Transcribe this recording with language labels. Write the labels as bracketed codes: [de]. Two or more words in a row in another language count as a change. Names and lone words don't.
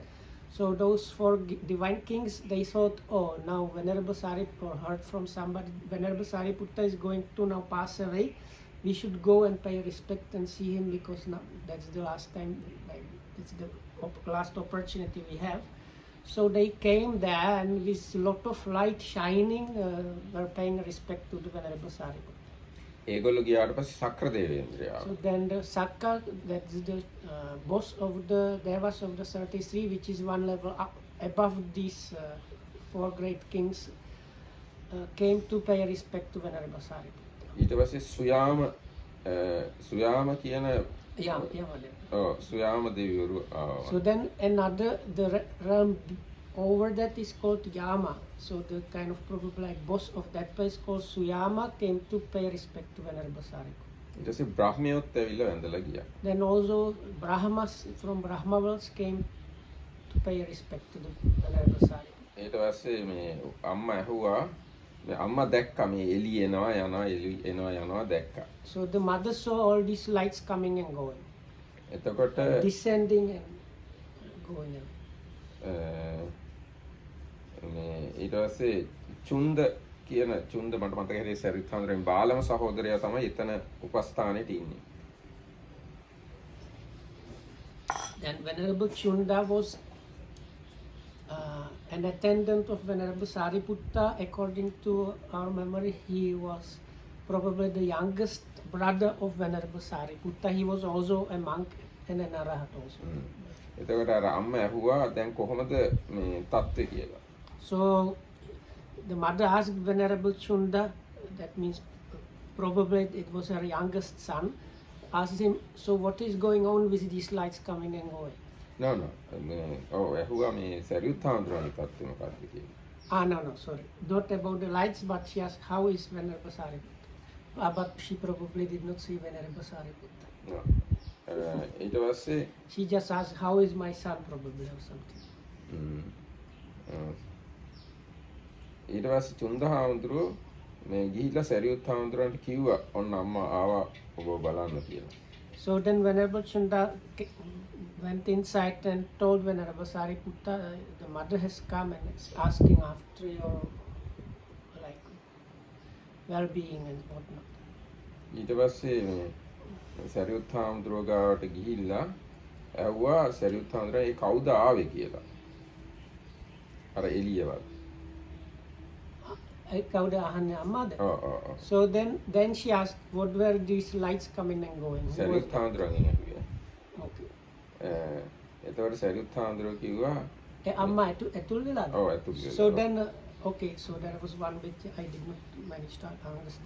[en] So those 4 divine kings, they thought, oh, now Venerable Sariputta heard from somebody, Venerable Sariputta is going to now pass away. We should go and pay respect and see him, because now that's the last time, like it's the last opportunity we have. So they came there and with a lot of light shining, were paying respect to the Venerable Sariputta. [si] ඒගොල්ලෝ ගියාට පස්සේ සක්‍ර දේවේන්ද්‍රයා. [en] So then the Sakka, that's the boss of the Devas of the 33, which is 1 level up above these 4 great kings, came to pay respect to Venerable Sariputta. [si] ඊට පස්සේ සුයාම කියන සුයාම දෙවිවරු ආවා. [en] So then another, the realm over that is called Yama. So the kind of probably like boss of that place called Suyama came to pay respect to Venerable Sariputta. [si] ඊට පස්සේ බ්‍රහ්මයොත් ඇවිල්ලා වැඳලා ගියා. [en] Then also Brahmas from Brahma worlds came to pay respect to the Venerable Sariputta. [si] ඊට පස්සේ මේ අම්මා ඇහුවා මේ අම්මා දැක්කා මේ එළිය එනවා යනවා දැක්කා. [en] So the mother saw all these lights coming and going. [si] එතකොට [en] Descending and going away. [si] මේ ඊට පස්සේ චුන්ද කියන චුන්ද මට මතක හිටියේ සරියුත් හාමුදුරුවෝ බාලම සහෝදරයා තමයි එතන උපස්ථානෙට ඉන්නේ. [en] Then Venerable Chunda was an attendant of Venerable Sariputta. According to our memory, he was probably the youngest brother of Venerable Sariputta. He was also a monk and an arahat also. [si] එතකොට අර අම්මා ඇහුවා දැන් කොහොමද මේ තත්ත්වය කියලා. [en] So the mother asked Venerable Chunda, that means probably it was her youngest son, asked him, so what is going on with these lights coming and going? No. [si] ඇහුවා මේ සරියුත් හාමුදුරුවන්ගේ තත්ත්වය මොකක්ද කියලා. [en] No, sorry. Not about the lights, but she asked, how is Venerable Sariputta? But she probably did not see Venerable Sariputta. No. [si] ඊට පස්සේ [en] She just asked, how is my son, probably, or something. [si] ඊට පස්සේ චුන්ද හාමුදුරුවෝ මේ ගිහිල්ලා සරියුත් හාමුදුරුවන්ට කිව්වා ඔන්න අම්මා ආවා ඔබ බලන්න කියලා. [en] So then Venerable Chunda went inside and told Venerable Sariputta, the mother has come and is asking after your like well-being and whatnot. [si] ඊට පස්සේ මේ සරියුත් හාමුදුරුවෝ ගාවට ගිහිල්ලා ඇහුවා සරියුත් හාමුදුරුවෝ ඒ කවුද ආවේ කියලා. අර එළියවත්. කවුද අහනේ අම්මාද. ඔව්. [en] So then she asked, what were these lights coming and going? Who was [si] සරියුත් [en] that? [si] හාමුදුරුවන්ගෙන් ඇහුවේ. [en] Okay. [si] එතකොට සරියුත් හාමුදුරුවෝ කිව්වා අම්මා ඇතුළු වෙලාද. ඔව් ඇතුළු [en] So then, okay, so there was one which I did not manage to understand.